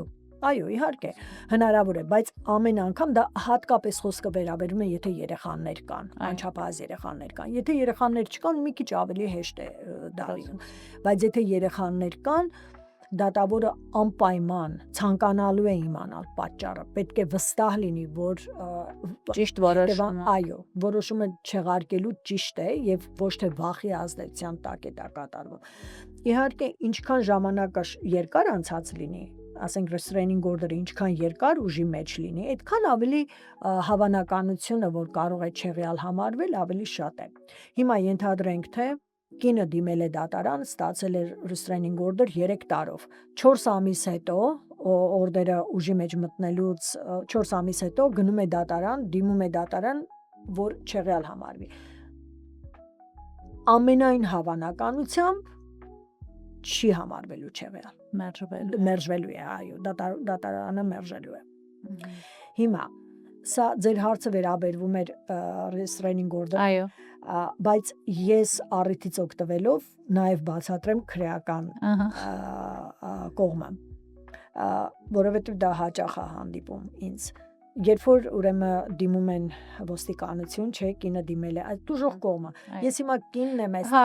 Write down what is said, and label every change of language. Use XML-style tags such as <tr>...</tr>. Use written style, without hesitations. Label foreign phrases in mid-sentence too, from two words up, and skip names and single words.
<hy>Այո, իհարկե, հնարավոր է, բայց ամեն անգամ դա հատկապես խոսքը վերաբերում է, եթե երեխաներ կան, անչափահաս երեխաներ կան։ Եթե երեխաներ չկան, մի քիչ ավելի հեշտ է դա լինում։ Բայց եթե երեխաներ կան, դատավորը անպայման ցանկանալու է իմանալ պատճառը, պետք է վստահ լինի, որ ճիշտ որոշումը, այո, որոշումը չեղարկելու ճիշտ է եւ ոչ թե վախի ազդեցության տակ է դա կատարվում։ Իհարկե, ինչքան ժամանակը երկար անցած լինի, ասենք</hy> <en>restraining order-</en> <hy>ը ինչքան երկար ուժի մեջ լինի, այդքան ավելի հավանականությունը, որ կարող է չեղյալ համարվել, ավելի շատ է։ Հիմա ենթադրենք, թե կինը դիմել է դատարան, ստացել է</hy> <en>restraining order</en> <hy>3 տարով։ 4 ամիս հետո օրդերը ուժի մեջ մտնելուց 4 ամիս հետո գնում է դատարան, դիմում է դատարան, որ չեղյալ համարվի։ Ամենայն հավանականությամբ չի համարվելու չեղյալ։ Մերժվելու է, այո, դատարանը մերժելու է։ Հիմա սա ձեր հարցը վերաբերվում էր</hy> <en>restraining order,</en> <hy>այո, բայց ես առիթից օգտվելով նաև բացատրեմ քրեական կողմը, որովհետև դա հաճախ է հանդիպում ինձ։ Երբ որ ուրեմն դիմում են ոստիկանություն, չէ, կինը դիմել է, այդ դժոխ կողմը։ Ես հիմա կինն եմ այս</hy>